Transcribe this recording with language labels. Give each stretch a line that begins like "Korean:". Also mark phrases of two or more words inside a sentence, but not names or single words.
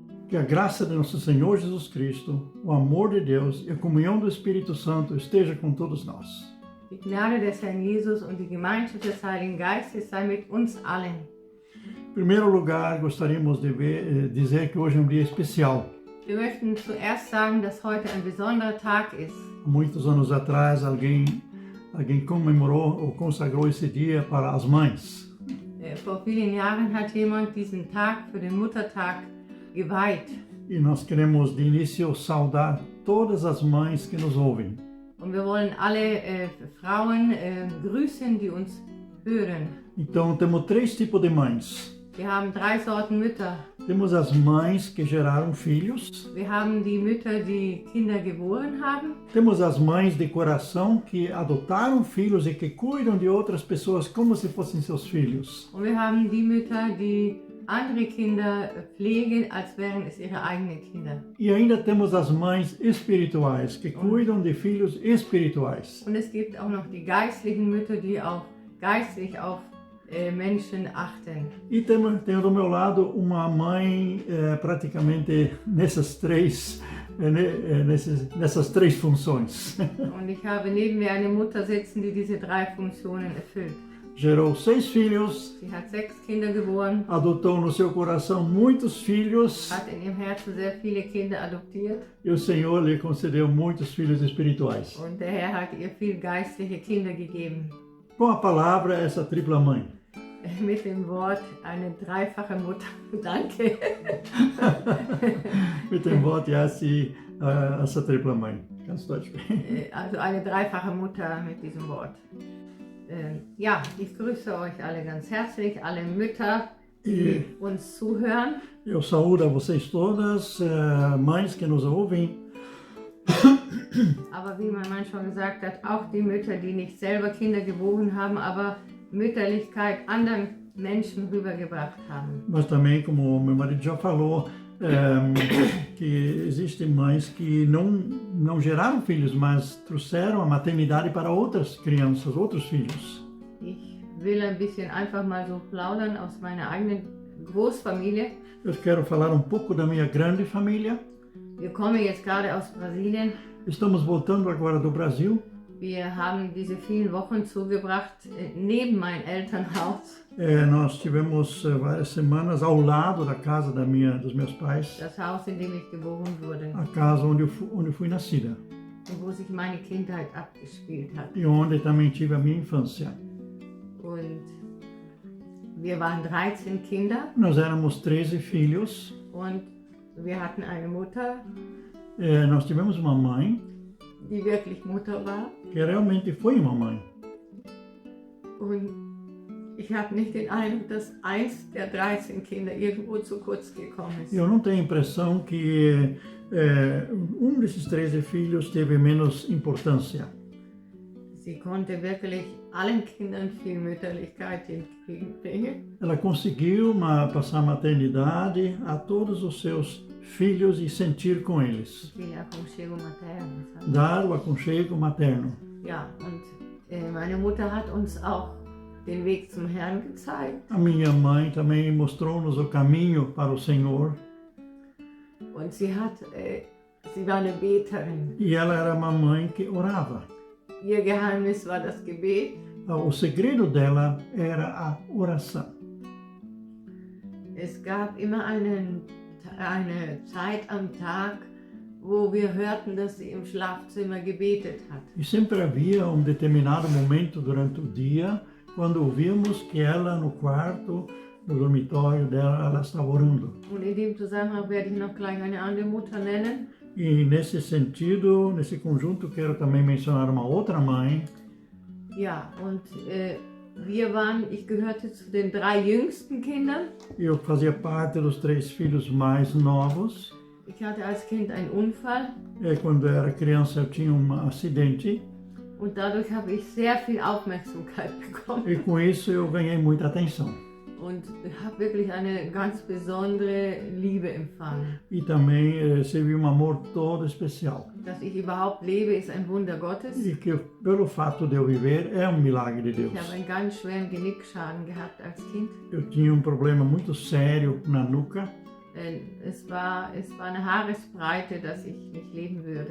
Portuguese: Que a graça de nosso Senhor Jesus Cristo, o amor de Deus e a comunhão do Espírito Santo esteja com todos nós.
German: Die Gnade des Herrn Jesus und die Gemeinschaft des Heiligen Geistes sei mit uns allen.
Portuguese: Em primeiro lugar, gostaríamos de dizer que hoje é um dia especial.
German: Wir möchten zuerst sagen, dass heute ein besonderer Tag ist.
Portuguese: Há muitos anos atrás, alguém comemorou ou consagrou esse dia para as mães.
German: Vor vielen Jahren hat jemand diesen Tag für den Muttertag geweiht.
Portuguese: E nós queremos de início saudar todas as mães que nos ouvem.
German: Und wir wollen alle Frauen grüßen, die uns hören.
Portuguese: Então temos três tipos de mães.
German: Wir haben 3 Sorten Mütter.
Portuguese: Temos as mães que geraram filhos.
German: Wir haben die Mütter, die Kinder geboren haben.
Portuguese: Temos as mães de coração que adotaram filhos e que cuidam de outras pessoas como se fossem seus filhos.
German: Und wir haben die Mütter, die andere Kinder pflegen, als wären es ihre eigenen Kinder.
Portuguese: E ainda temos as mães espirituais que cuidam de filhos espirituais.
German: Und es gibt auch noch die geistlichen Mütter, die auch geistlich auf Menschen achten.
Portuguese: E tenho do meu lado uma mãe praticamente nessas três funções.
German: Und ich habe neben mir eine Mutter sitzen, die diese 3 Funktionen erfüllt.
Portuguese: Gerou 6 filhos,
German: Sie hat 6 Kinder geboren,
Portuguese: adotou no seu coração muitos filhos
German: hat in ihrem Herzen sehr viele Kinder adoptiert
Portuguese: e o Senhor lhe concedeu muitos filhos espirituais.
German: und der Herr hat ihr viel geistliche Kinder gegeben.
Portuguese: Com a palavra, essa tripla mãe.
German: Mit dem Wort eine dreifache Mutter. Danke. Mit dem Wort,
Portuguese: essa tripla mãe.
German: Ganz Deutsch. Also eine dreifache Mutter mit diesem Wort. Ja, ich grüße euch alle ganz herzlich, alle Mütter, die uns zuhören.
Portuguese: Eu saúdo a vocês todas, mães que nos ouvem.
German: Aber wie mein Mann schon gesagt hat, auch die Mütter, die nicht selber Kinder geboren haben, aber Mütterlichkeit anderen Menschen rübergebracht haben.
Portuguese: Mas também, como meu marido já falou, que existem mães que não geraram filhos, mas trouxeram a maternidade para outras crianças, outros filhos.
German: Ich will ein bisschen einfach mal so plaudern aus meiner eigenen Großfamilie.
Portuguese: Eu quero falar um pouco da minha grande família.
German: Wir kommen jetzt gerade aus Brasilien.
Portuguese: Estamos voltando agora do Brasil.
German: Wir haben diese vielen Wochen zugebracht neben meinem Elternhaus.
Portuguese: Nós tivemos várias semanas ao lado da casa dos meus pais.
German: Das Haus, in dem ich geboren wurde.
Portuguese: A casa onde eu fui nascida.
German: Und wo sich meine Kindheit abgespielt hat.
Portuguese: E onde também tive a minha infância.
German: Und wir waren 13 Kinder.
Portuguese: Nós éramos 13 filhos.
German: Und wir hatten eine Mutter.
Portuguese: Nós tivemos uma mãe.
German: Die wirklich Mutter war.
Portuguese: Que realmente foi uma mãe.
German: Und ich habe nicht den Eindruck, dass eins der 13 Kinder irgendwo zu kurz gekommen ist.
Portuguese: Eu não tenho a impressão que desses 13 filhos teve menos importância.
German: Sie konnte wirklich allen Kindern viel Mütterlichkeit entgegenbringen.
Portuguese: Ela conseguiu passar maternidade a todos os seus filhos e sentir com eles. Viel aconchego materno. Sabe? Dar o aconchego materno.
German: Ja, und meine Mutter hat uns auch den Weg zum Herrn gezeigt.
Portuguese: A minha mãe também mostrou-nos o caminho para o Senhor.
German: Und sie war eine Beterin.
Portuguese: E ela era uma mãe que orava.
German: Ihr Geheimnis war das Gebet.
Portuguese: O segredo dela era a oração.
German: Es gab immer eine Zeit am Tag, wo wir hörten, dass sie im Schlafzimmer gebetet hat.
Portuguese: E sempre havia determinado momento durante o dia quando ouvíamos que ela no quarto, no dormitório dela, ela estava orando.
German: Und in dem Zusammenhang werde ich noch gleich eine andere Mutter nennen.
Portuguese: E nesse sentido, nesse conjunto, quero também mencionar uma outra mãe.
German: Ja, und ich gehörte zu den 3 jüngsten Kindern.
Portuguese: Eu fazia parte dos 3 filhos mais novos.
German: Ich hatte als Kind einen Unfall.
Portuguese: Quando eu era criança, eu tinha acidente.
German: Und dadurch habe ich sehr viel Aufmerksamkeit bekommen.
Portuguese: E com isso eu ganhei muita atenção.
German: Und habe wirklich eine ganz besondere Liebe empfangen.
Portuguese: E também recebi amor todo especial.
German: Dass ich überhaupt lebe, ist ein Wunder Gottes.
Portuguese: E que pelo fato de eu viver é milagre de Deus.
German: Ich habe einen ganz schweren Genickschaden gehabt als Kind.
Portuguese: Eu tinha problema muito sério na nuca.
German: Es war eine Haaresbreite, dass ich nicht leben würde.